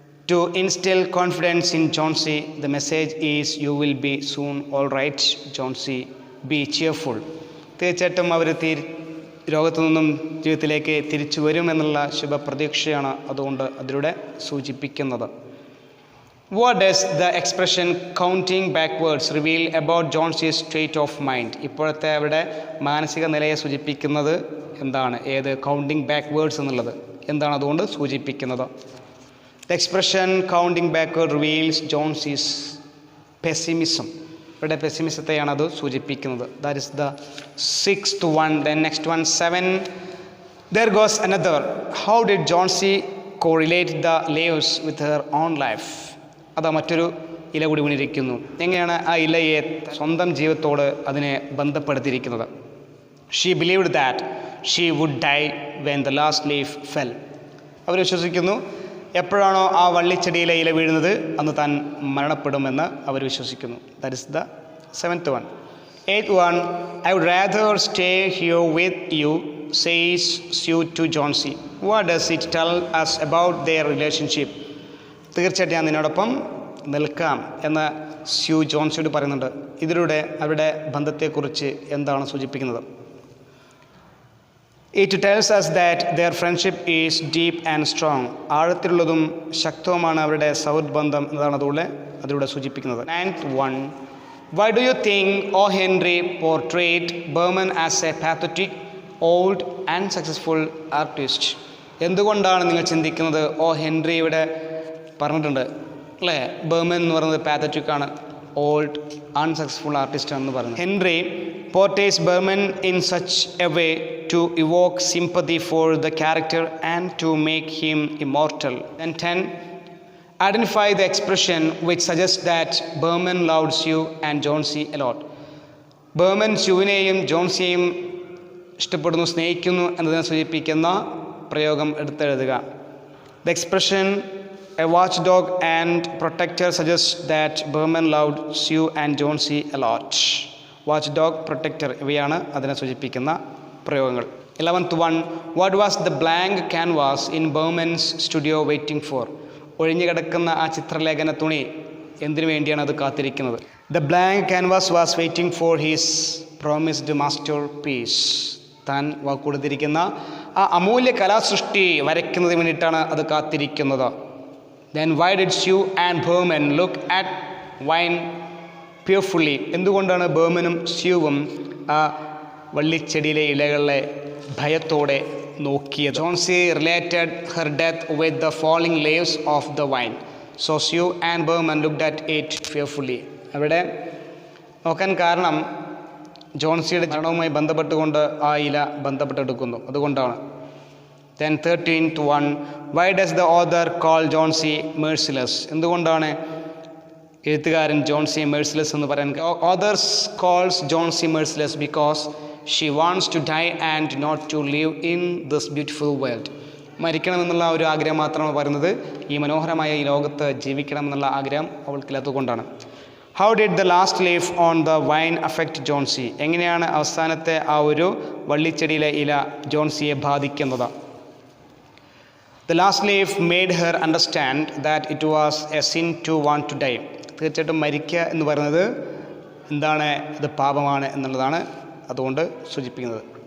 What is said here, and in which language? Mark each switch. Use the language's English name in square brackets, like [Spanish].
[English] To instill confidence in Johnsy, the message is you will be soon all right, Johnsy, be cheerful. [Malayalam] തീർച്ചയായിട്ടും അവർ രോഗത്തു നിന്നും ജീവിതത്തിലേക്ക് തിരിച്ചു വരുമെന്നുള്ള ശുഭപ്രതീക്ഷയാണ് അതുകൊണ്ട് അതിലൂടെ സൂചിപ്പിക്കുന്നത്. [English] What does the expression counting backwards reveal about Johnsy's state of mind? [Malayalam] ഇപ്പോഴത്തെ അവരുടെ മാനസിക നിലയെ സൂചിപ്പിക്കുന്നത് എന്താണ്? ഏത് കൗണ്ടിങ് ബാക്ക്വേർഡ്സ് എന്നുള്ളത് എന്താണ് അതുകൊണ്ട് സൂചിപ്പിക്കുന്നത്? [English] The expression counting backward reveals Johnsy's pessimism. [Malayalam] ഇവിടെ പെസിമിസത്തെയാണ് അത് സൂചിപ്പിക്കുന്നത്. [English] That is the sixth one. Then next one, 7. There goes another. How did Johnsy correlate the leaves with her own life? [Malayalam] അതാ മറ്റൊരു ഇല കൂടി വീണിരിക്കുന്നു. എങ്ങനെയാണ് ആ ഇലയെ സ്വന്തം ജീവിതത്തോട് അതിനെ ബന്ധപ്പെടുത്തിയിരിക്കുന്നത്? [English] She believed that she would die when the last leaf fell. [Malayalam] അവർ വിശ്വസിക്കുന്നു എപ്പോഴാണോ ആ വള്ളിച്ചെടിയിലെ ഇല വീഴുന്നത് അന്ന് താൻ മരണപ്പെടുമെന്ന് അവർ വിശ്വസിക്കുന്നു. [English] That is the seventh one. Eighth one, I would rather stay here with you, says Sue to Johnsy. What does it tell us about their relationship? [Malayalam] തീർച്ചയായിട്ടും ഞാൻ നിന്നോടൊപ്പം നിൽക്കാം എന്ന് സ്യൂ ജോൺസിയോട് പറയുന്നുണ്ട്. ഇതിലൂടെ അവരുടെ ബന്ധത്തെക്കുറിച്ച് എന്താണ് സൂചിപ്പിക്കുന്നത്? [English] It tells us that their friendship is deep and strong. [Malayalam] ആഴത്തിലുള്ളതും ശക്തവുമാണ് അവരുടെ സൗഹൃദ ബന്ധം എന്നതാണ് അതിലൂടെ സൂചിപ്പിക്കുന്നത്. [English] 9th, why do you think O. Henry portrayed Berman as a pathetic, old and successful artist? [Malayalam] എന്തുകൊണ്ടാണ് നിങ്ങൾ ചിന്തിക്കുന്നത് ഓ ഹെൻറി ഇവിടെ പറഞ്ഞിട്ടുണ്ട് അല്ലേ, ബർമൻ എന്ന് പറയുന്നത് പാത്തറ്റിക് ആണ്, [English] old unsuccessful artist [Malayalam] ആണെന്ന് പറയുന്നത്. [English] Henry portrays Berman in such a way to evoke sympathy for the character and to make him immortal. And 10, identify the expression which suggests that Berman loved Sue and John C. a lot. [Malayalam] Barman സ്യൂവിനെയും ജോൺസിയെയും ഇഷ്ടപ്പെടുന്നു, സ്നേഹിക്കുന്നു എന്നതിനെ സൂചിപ്പിക്കുന്ന പ്രയോഗം എടുത്തെഴുതുക. [English] The expression a watchdog and protector suggests that Berman loved Sue and John C. a lot. [Malayalam] Watchdog, protector ഇവയാണ് അതിനെ സൂചിപ്പിക്കുന്ന പ്രയോഗങ്ങൾ. [English] 11th, what was the blank canvas in Berman's studio waiting for? [Malayalam] ഒഴിഞ്ഞു കിടക്കുന്ന ആ ചിത്രലേഖന തുണി എന്തിനു വേണ്ടിയാണ് അത് കാത്തിരിക്കുന്നത്? [English] The blank canvas was waiting for his promised masterpiece. [Malayalam] താൻ വാക്കുകൊടുത്തിരിക്കുന്ന ആ അമൂല്യ കലാസൃഷ്ടി വരയ്ക്കുന്നതിന് വേണ്ടിയിട്ടാണ് അത് കാത്തിരിക്കുന്നത്. [English] Then why did Sue and Berman look at wine fearfully? [Malayalam] എന്തുകൊണ്ടാണ് ബർമനും സ്യൂവും ആ വള്ളിച്ചെടിയിലെ ഇലകളെ ഭയത്തോടെ നോക്കിയത്? [English] Johnsy related her death with the falling leaves of the vine, so Sue and Behrman looked at it fearfully. [Malayalam] അവിടെ നോക്കാൻ കാരണം ജോൺസിയുടെ മരണവുമായി ബന്ധപ്പെട്ടുകൊണ്ട് ആ ഇല ബന്ധപ്പെട്ടെടുക്കുന്നു, അതുകൊണ്ടാണ്. [English] Then 13th, why does the author call Johnsy merciless? [Malayalam] എന്തുകൊണ്ടാണ് എഴുത്തുകാരൻ ജോൺസിയെ മെഴ്സിലെസ് എന്ന് പറയാൻ? [English] Authors calls Johnsy merciless because she wants to die and not to live in this beautiful world. [Malayalam] മരിക്കണമെന്നുള്ള ഒരു ആഗ്രഹം മാത്രമാണ് പറയുന്നത്, ഈ മനോഹരമായ ഈ ലോകത്ത് ജീവിക്കണമെന്നുള്ള ആഗ്രഹം അവൾക്കില്ലാത്തതുകൊണ്ടാണ്. [English] How did the last leaf on the vine affect Johnsy? [Malayalam] എങ്ങനെയാണ് അവസാനത്തെ ആ ഒരു വള്ളിച്ചെടിയിലെ ഇല ജോൺസിയെ ബാധിക്കുന്നത്? [English] The last leaf made her understand that it was a sin to want to die. [Malayalam] തീർച്ചയായിട്ടും മരിക്കുക എന്ന് പറയുന്നത് എന്താണ്, അത് പാപമാണ് എന്നുള്ളതാണ് അതുകൊണ്ട് സൂചിപ്പിക്കുന്നത്.